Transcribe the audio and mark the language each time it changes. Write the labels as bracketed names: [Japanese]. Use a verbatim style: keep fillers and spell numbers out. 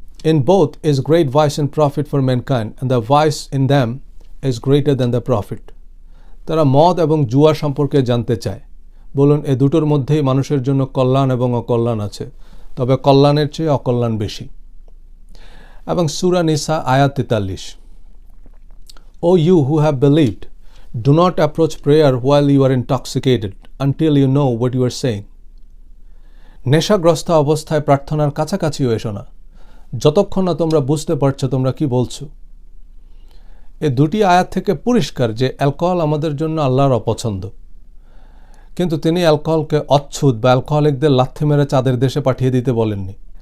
[English] In both is great vice and profit for mankind, and the vice in them is greater than the profit. [Bangla] তারা মদ এবং জুয়া সম্পর্কে জানতে চায়। বলুন, এ দুটোর মধ্যেই মানুষের জন্য কল্যাণ এবং অকল্যাণ আছে, তবে কল্যাণের চেয়ে অকল্যাণ বেশি। এবং সুরা নিসা আয়াত তেতাল্লিশ। [English] O you who have believed, do not approach prayer while you are intoxicated until you know what you are saying. [Bangla] নেশাগ্রস্ত অবস্থায় প্রার্থনার কাছাকাছিও এসো না, যতক্ষণ না তোমরা বুঝতে পারছো তোমরা কি বলছো। এ দুটি আয়াত থেকে পরিষ্কার যে অ্যালকোহল আমাদের জন্য আল্লাহর অপছন্দ, কিন্তু তিনি অ্যালকোহলকে অচ্ছুত বা অ্যালকোহলিকদের লাথি মেরে চাঁদের দেশে পাঠিয়ে দিতে বলেননি।